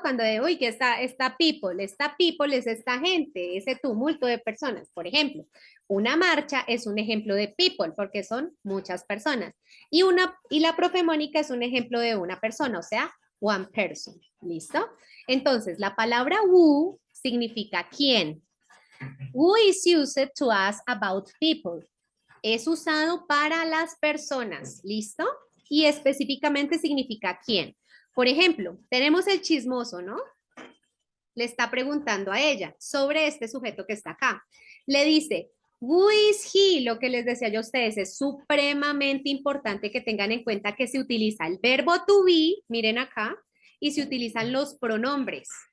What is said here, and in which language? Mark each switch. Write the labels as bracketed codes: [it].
[es] Cuando de, uy, que está people. Esta people es esta gente, ese tumulto de personas. Por ejemplo, una marcha es un ejemplo de people porque son muchas personas. Y la profe Mónica es un ejemplo de una persona, o sea, [en] one person. [es] ¿Listo? Entonces, la palabra who significa quién. [en] Who is used to ask about people. [es] Es usado para las personas, ¿listo? Y específicamente significa quién. Por ejemplo, tenemos el chismoso, ¿no? Le está preguntando a ella sobre este sujeto que está acá. Le dice, [en] who is he? [es] Lo que les decía yo a ustedes, es supremamente importante que tengan en cuenta que se utiliza el verbo to be, miren acá, y se utilizan los pronombres.